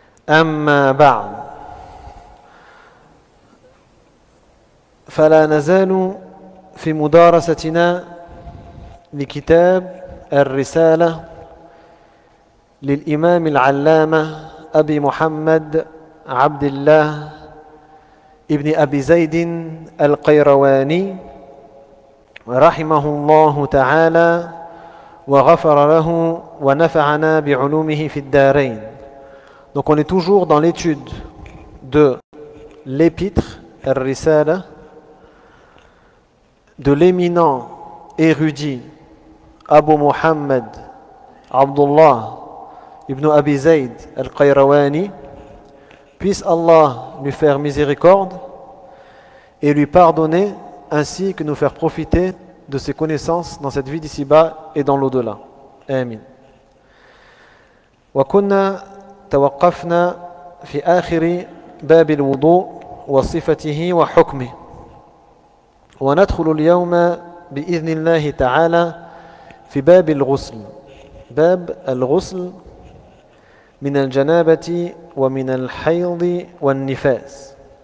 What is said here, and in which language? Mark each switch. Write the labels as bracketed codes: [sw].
[ar] أما بعد فلا نزال في مدارستنا لكتاب الرسالة للإمام العلامة أبي محمد عبد الله ابن أبي زيد القيرواني رحمه الله تعالى وغفر له ونفعنا بعلومه في الدارين. [fr] Donc on est toujours dans l'étude de l'épître Ar-Risala de l'éminent érudit Abu Muhammad Abdullah ibn Abi Zayd al-Qayrawani. Puisse Allah lui faire miséricorde et lui pardonner, ainsi que nous faire profiter de ses connaissances dans cette vie d'ici-bas et dans l'au-delà. [ar] Amin. وكنا توقفنا في آخر باب الوضوء وصفته وحكمه، وندخل اليوم بإذن الله تعالى في باب الغسل، باب الغسل من الجنابة ومن الحيض والنفاس.